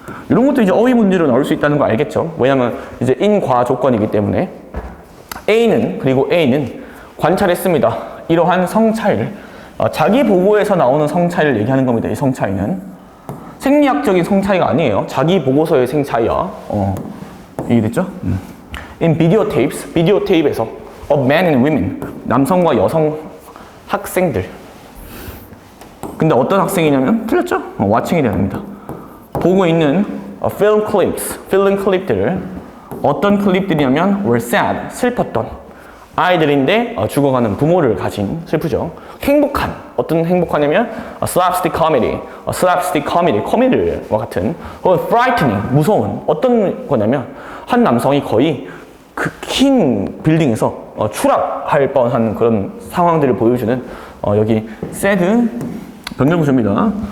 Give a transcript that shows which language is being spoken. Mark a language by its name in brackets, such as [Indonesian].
[Korean] 이런 것도 이제 어휘 문제로 나올 수 있다는 거 알겠죠? 왜냐면 이제 인과 조건이기 때문에 그리고 A는 관찰했습니다. 이러한 성차이를 자기 보고에서 나오는 성차이를 얘기하는 겁니다. 이 성차이는 생리학적인 성차이가 아니에요. 자기 보고서의 생차이야. 이해됐죠? [English] In videotapes, [Korean] 비디오 테이프에서 [English] of men and women, [Korean] 남성과 여성 학생들. 근데 어떤 학생이냐면 틀렸죠? watching이 됩니다. 보고 있는 film clips, 필름 클립들을 어떤 클립들이냐면 were sad, 슬펐던 아이들인데 죽어가는 부모를 가진 슬프죠. 행복한, 어떤 행복하냐면 slapstick comedy, 코미디와 같은 혹은 frightening, 무서운 어떤 거냐면 한 남성이 거의 그 긴 빌딩에서 추락할 뻔한 그런 상황들을 보여주는 여기 sad 변절구조입니다.